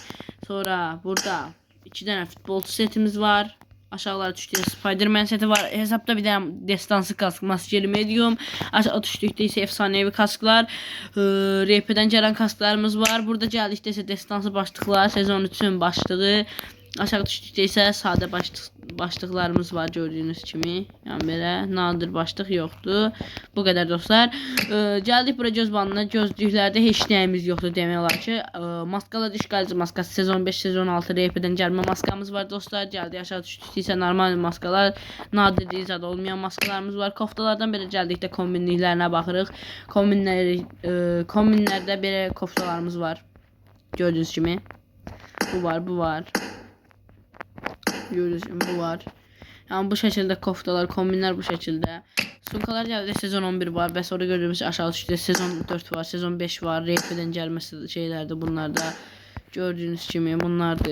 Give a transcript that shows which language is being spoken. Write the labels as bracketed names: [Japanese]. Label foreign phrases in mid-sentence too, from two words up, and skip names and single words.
[Turkish] Sonra burada 2 tane futbolcu setimiz var. Aşağılara düştüğü Spiderman seti var. Hesapta bir tane destansı kask, maskeli medium. Aşağı düştükdə ise efsanevi kasklar. RP'den gelen kasklarımız var. Burada geldikdə ise destansı başlıklar. Sezon 3'ün başlığı. [Azerbaijani] Aşağı düşdükdə isə sadə başlıqlarımız var gördüyünüz kimi. Yəni belə nadir başlıq yoxdur. Bu qədər dostlar. Gəldik bura göz bandına. Gözlüklərdə heç nəyimiz yoxdur demək olar ki. Maskalı diş qalıcı maskası sezon 5, sezon 6 RP'dən gəlmə maskamız var dostlar. Gəldik aşağı düşdükdə isə normal maskalar, nadir zad olmayan maskalarımız var. Koftalardan belə gəldikdə kombinliklərinə baxırıq. Kombinlərdə belə koftalarımız var. Gördüyünüz kimi. Bu var, bu var. [Turkish] Görüyorsunuz bu var. Yani bu şekilde koftalar, kombinler bu şekilde. Sunkalar geldi, sezon 11 var. Bəs orada gördüğümüz aşağı düştü. Sezon 4 var, sezon 5 var. RP'den gelmesi şeylerdi bunlar da. Gördüğünüz gibi bunlardı.